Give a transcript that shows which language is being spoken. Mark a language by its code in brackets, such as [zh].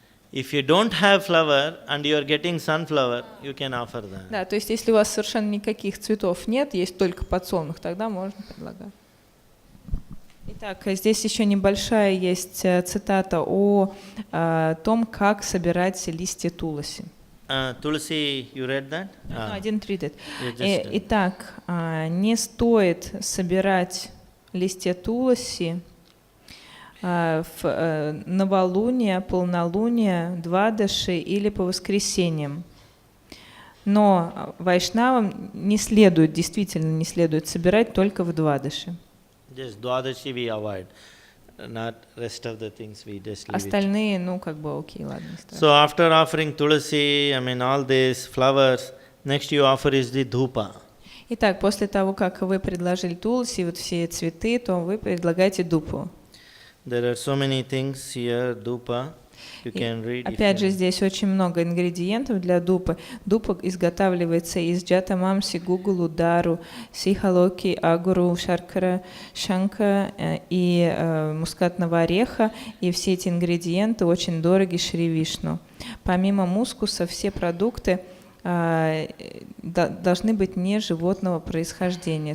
[en] If you don't have flower and you are getting sunflower, you can offer that. [ru] Да, то есть если у вас совершенно никаких цветов нет, есть только подсолнух, тогда можно предлагать. Итак, здесь еще небольшая есть цитата о том, как собирать листья туласи. [en] Tulasi, you read that? No, I didn't read it. You just- [ru] Итак, не стоит собирать листья туласи в новолуние, полнолуние, двадаши или по воскресеньям. Но вайшнавам действительно не следует собирать только в двадаши. [en] Just Dwadashi we avoid, not rest of the things we just leave it. [ru] Остальные, окей, ладно, не страшно. [en] So after offering tulasi, all these flowers, next you offer is the dhupa. [ru] Итак, после того, как вы предложили туласи, вот все цветы, то вы предлагаете дупу. [en] There are so many things here, dhupa. You can read. [ru] Опять же, здесь очень много ингредиентов для дупы. Дупа изготавливается из джатамамси, гугулу, дару, сихалоки, агуру, шаркара, шанка и мускатного ореха. И все эти ингредиенты очень дороги Шри Вишну. Помимо мускуса, все продукты должны быть не животного происхождения.